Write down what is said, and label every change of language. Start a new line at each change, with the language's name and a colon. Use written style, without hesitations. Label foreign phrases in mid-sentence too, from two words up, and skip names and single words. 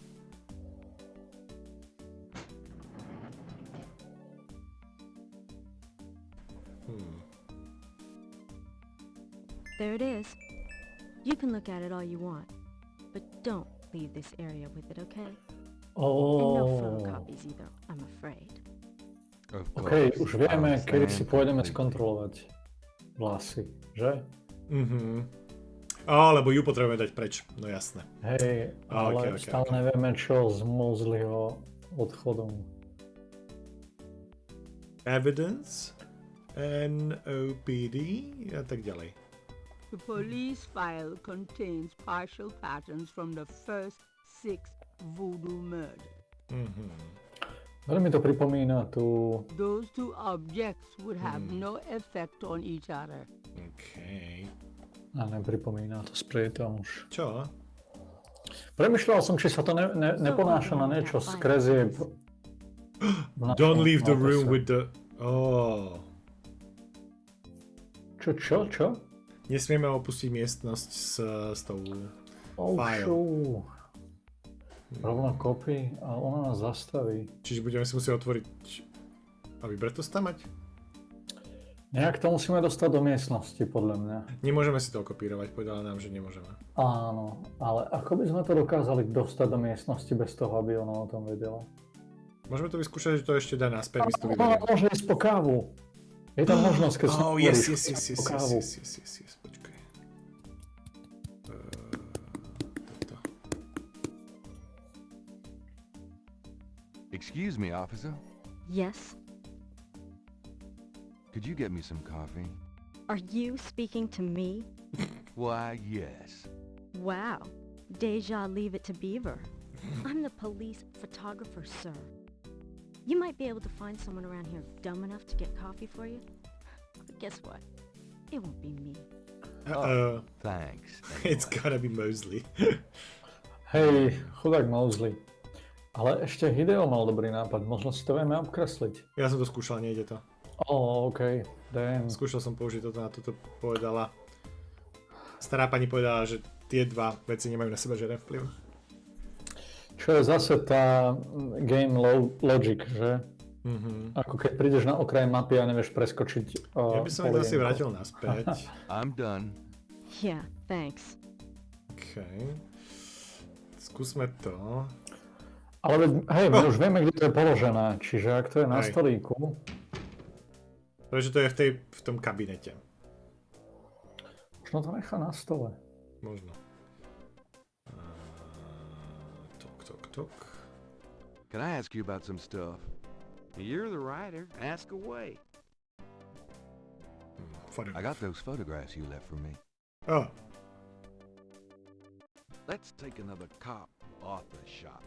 English: There it is. You can look at it all you want, but don't leave this area with it, okay? And no photocopies either, I'm afraid. Of OK, course,
Slovak: už vieme,
English: I
Slovak: kedy si
English: understand
Slovak: pôjdeme
English: completely.
Slovak: skontrolovať vlasy, že? Lebo ju potrebujeme dať preč, no jasné. Hej, ale OK. stále nevieme, čo z Mosleyho odchodom. Evidence, NOPD a tak ďalej.
English: The police file contains partial patterns from the first 6 voodoo murders.
Slovak: Veľmi to pripomína tú...
English: Those two objects would have no effect on each other.
Slovak: OK. A nepripomína to sprietom už. Čo? Premýšľal som, či sa to neponáša na niečo z krezieb.
English: Don't leave the room with the...
Slovak: Čo? Nesmieme opustiť miestnosť s tou file. Rovno kopy a ona nás zastaví. Čiže budeme si musieť otvoriť a vybrať to stamať? Nejak to musíme dostať do miestnosti, podľa mňa. Nemôžeme si to okopírovať, povedala nám, že nemôžeme. Áno, ale ako by sme to dokázali dostať do miestnosti bez toho, aby ona o tom vedela? Môžeme to vyskúšať, že to ešte dá naspäť, my si to Ona vyberieme. môže ísť po kávu. Je tam možnosť, keď si otvoríš po kávu. Yes, počkaj. Toto.
English: Excuse me, officer. Yes? Could you get me some coffee? Are you speaking to me? Why, yes. Wow. Deja leave it to Beaver. I'm the police photographer, sir. You might be able to find someone around here dumb enough to get coffee for you. But guess what? It won't be me. Thanks. It's gotta be Mosley.
Slovak: Hej, chudák Mosley. Ale ešte Hideo mal dobrý nápad, možno si to vieme obkresliť. Ja som to skúšal, nejde to.
English: OK, damn.
Slovak: Skúšal som použiť toto, na toto povedala. Stará pani povedala, že tie dva veci nemajú na seba žiaden vplyv. Čo je zase tá
English: game logic,
Slovak: že? Ako keď prídeš na okraj mapy a nevieš preskočiť Ja by som ich zase vrátil naspäť.
English: I'm done. Yeah, thanks.
Slovak: OK. Skúsme to. Ale hej, my už vieme, kde to je položené, čiže ak to je na Hej. stolíku... Pretože to je v tom kabinete. Možno to nechá na stole. Možno. Tok.
English: Can I ask you about some stuff? You're the writer. Ask away. I got those photographs you left for me. Oh. Let's take another cop Arthur shot.